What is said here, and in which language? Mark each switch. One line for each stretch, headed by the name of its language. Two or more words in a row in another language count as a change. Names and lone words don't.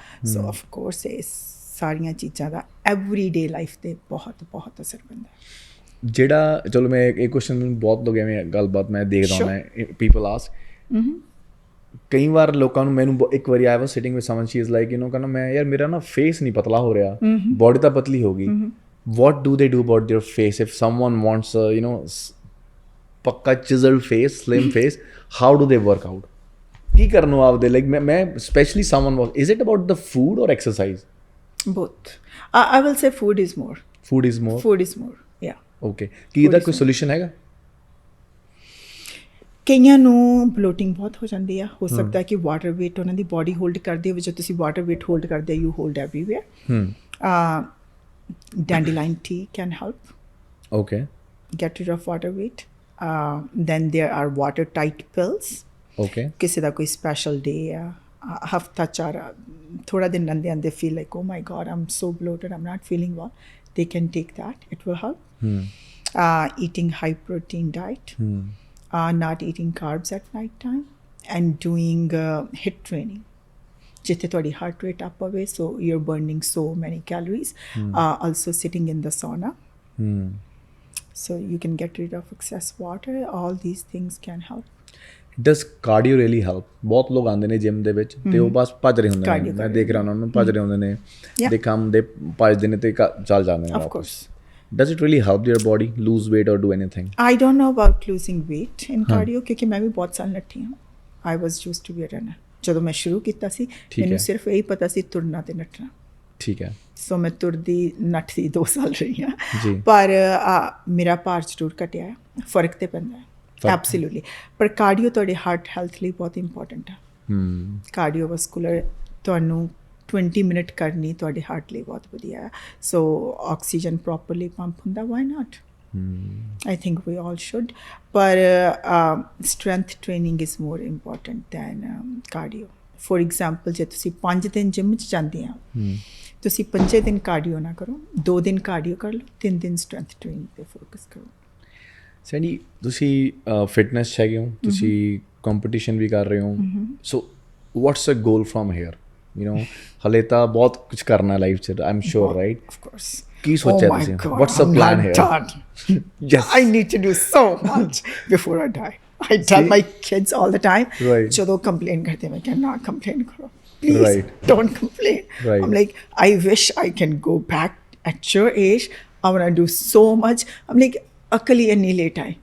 English: so of course
Punjabi: ਇਹ ਸਾਰੀਆਂ ਚੀਜ਼ਾਂ ਦਾ
English: everyday life
Punjabi: 'ਤੇ ਬਹੁਤ ਬਹੁਤ ਅਸਰ ਪੈਂਦਾ। ਜਿਹੜਾ ਚਲੋ ਮੈਂ ਇਹ ਕੁਐਸਚਨ ਬਹੁਤ ਲੋਕ ਐਵੇਂ ਗੱਲਬਾਤ ਮੈਂ ਦੇਖਦਾ ਹੁੰਦਾ
English: people ask,
Punjabi: ਕਈ ਵਾਰ ਲੋਕਾਂ ਨੂੰ, ਮੈਨੂੰ ਇੱਕ ਵਾਰੀ
English: I was sitting with someone, she is like
Punjabi: ਕਹਿੰਦਾ ਮੈਂ ਯਾਰ ਮੇਰਾ ਨਾ ਫੇਸ ਨਹੀਂ ਪਤਲਾ ਹੋ ਰਿਹਾ, ਬਾਡੀ ਤਾਂ ਪਤਲੀ ਹੋ ਗਈ,
English: what do they do about their face if someone wants a ਪੱਕਾ chiseled face, slim face, how do they work out?
Punjabi: ਕੀ ਕਰਨ ਨੂੰ ਆਪਦੇ ਲਾਈਕ ਮੈਂ ਸਪੈਸ਼ਲੀ
English: someone was, is it about the food or exercise? Both. I will say food is more. Food is more? Food is more, yeah.
Punjabi: Okay. ਕੀ ਇਹਦਾ ਕੋਈ ਸੋਲੂਸ਼ਨ ਹੈਗਾ? ਕਈਆਂ ਨੂੰ ਬਲੋਟਿੰਗ ਬਹੁਤ ਹੋ ਜਾਂਦੀ ਆ, ਹੋ ਸਕਦਾ ਕਿ
English: water weight
Punjabi: ਉਹਨਾਂ ਦੀ ਬਾਡੀ ਹੋਲਡ ਕਰਦੀ ਹੋਵੇ। ਜੋ ਤੁਸੀਂ
English: water weight hold
Punjabi: ਕਰਦੇ
English: you hold everywhere. Dandelion tea can help. Okay. Get rid of water weight. Then there are watertight pills. Okay.
Punjabi: ਕਿਸੇ ਦਾ ਕੋਈ
English: special day
Punjabi: ਆ, ਹਫਤਾ ਚਾਰ ਥੋੜਾ ਦਿਨ ਲੰਦੇ ਆਂਦੇ
English: feel like oh my god I'm so bloated, I'm not feeling well, they can take that, it will help. Eating high protein diet, not eating carbs at night time, and doing HIIT training.
Punjabi: ਜਿੱਥੇ ਤੁਹਾਡੀ
English: heart rate up ਹੋਵੇ, so you are burning so many calories. also sitting in the sauna, so you can get rid of excess water. all these things can help. does cardio really help?
Punjabi: ਬਹੁਤ ਲੋਕ ਆਉਂਦੇ ਨੇ ਜਿਮ ਦੇ ਵਿੱਚ ਤੇ ਉਹ ਬਸ ਭੱਜ ਰਹੇ ਹੁੰਦੇ ਨੇ, ਮੈਂ ਦੇਖ ਰਿਹਾ ਉਹਨਾਂ ਨੂੰ ਭੱਜ ਰਹੇ ਹੁੰਦੇ ਨੇ, ਦੇ ਕੰਮ ਦੇ ਭੱਜਦੇ ਨੇ ਤੇ ਚੱਲ ਜਾਂਦੇ ਨੇ।
English: of course. Does it really help your body lose weight or do anything? I don't know about losing weight in cardio
Punjabi: ਕਿਉਂਕਿ ਮੈਂ ਵੀ ਬਹੁਤ ਸਾਲ ਨੱਠੀ ਹਾਂ।
English: I was used to be a runner.
Punjabi: ਜਦੋਂ ਮੈਂ ਸ਼ੁਰੂ ਕੀਤਾ ਸੀ ਮੈਨੂੰ ਸਿਰਫ ਇਹੀ ਪਤਾ ਸੀ ਤੁਰਨਾ ਤੇ ਨੱਠਣਾ। ਠੀਕ ਹੈ। ਸੋ ਮੈਂ ਤੁਰਦੀ ਨੱਠਦੀ 2 ਸਾਲ ਰਹੀ ਹਾਂ, ਪਰ ਮੇਰਾ ਭਾਰ ਜ਼ਰੂਰ ਘਟਿਆ, ਫਰਕ ਤੇ ਪੈਂਦਾ ਹੈ ਐਬਸੋਲੂਟਲੀ। ਪਰ ਕਾਰਡੀਓ ਤੁਹਾਡੇ
English: heart health
Punjabi: ਲਈ ਬਹੁਤ ਇੰਪੋਰਟੈਂਟ ਹੈ। ਕਾਰਡੀਓਵੈਸਕੂਲਰ ਤੁਹਾਨੂੰ 20 ਮਿੰਟ ਕਰਨੀ ਤੁਹਾਡੇ ਹਾਰਟ ਲਈ ਬਹੁਤ ਵਧੀਆ ਹੈ। ਸੋ ਆਕਸੀਜਨ ਪ੍ਰੋਪਰਲੀ ਪੰਪ ਹੁੰਦਾ,
English: why not? I think we all should, but strength training is more important than cardio. For example,
Punjabi: ਜੇ ਤੁਸੀਂ 5 ਦਿਨ ਜਿਮ 'ਚ ਜਾਂਦੇ ਆ, ਤੁਸੀਂ 5 ਦਿਨ ਕਾਰਡੀਓ ਨਾ ਕਰੋ, 2 ਦਿਨ ਕਾਰਡੀਓ ਕਰ ਲਓ, 3 ਦਿਨ
English: strength training
Punjabi: 'ਤੇ ਫੋਕਸ ਕਰੋ। ਸੈਂਡੀ, ਤੁਸੀਂ ਫਿਟਨੈਸ 'ਚ ਹੈਗੇ ਹੋ, ਤੁਸੀਂ ਕੰਪੀਟੀਸ਼ਨ ਵੀ ਕਰ ਰਹੇ ਹੋ,
English: so what's a goal from here?
Punjabi: ਹਲੇ ਤਾਂ ਬਹੁਤ ਕੁਝ ਕਰਨਾ ਲਾਈਫ 'ਚ,
English: I am sure, right? of course.
Punjabi: ਕੀ ਸੋਚਿਆ ਤੁਸੀਂ?
English: what's the plan here? Yes. I need to do so much before I die. I tell my kids all the time,
Punjabi: ਜਦੋਂ complain ਕਰਦੇ ਮੈਂ ਕਹਿੰਦਾ ਨਾ complain ਕਰੋ,
English: please don't complain. I'm like, I wish I can go back at your age. I want to do so much. I'm like,
Punjabi: ਅਕਲ ਹੀ ਇੰਨੀ ਲੇਟ ਆਈ।